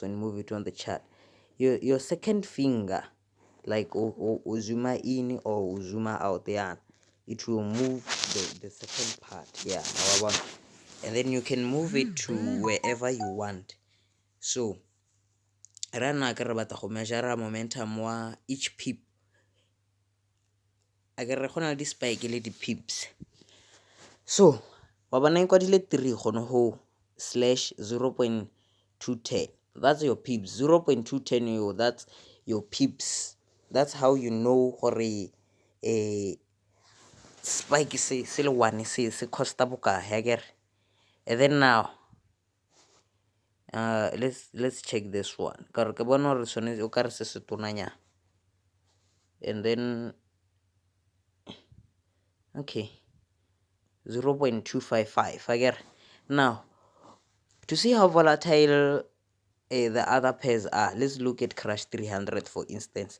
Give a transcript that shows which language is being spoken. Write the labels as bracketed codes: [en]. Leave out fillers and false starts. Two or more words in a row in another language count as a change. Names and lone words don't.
[en] When you move it on the chart, your second finger, like zoom in or zoom out there, it will move the second part here, and then you can move it to wherever you want. So right now [tn] ke re batla go [en] measure momentum [tn] wa [en] each pip. [tn] A ke re gona di spike le di pips. So wa bona e kwadile 3 gone ho /0.210. [en] That's your pips. 0.210 that's your pips. That's how you know [tn] gore a spike se le one se costa bokae akere. [en] And then now let's check this one. [tn] Ka ke bona gore sone o ka re se se tonanya. [en] And then okay, 0.255 again. Now to see how volatile the other pairs are, let's look at crash 300 for instance.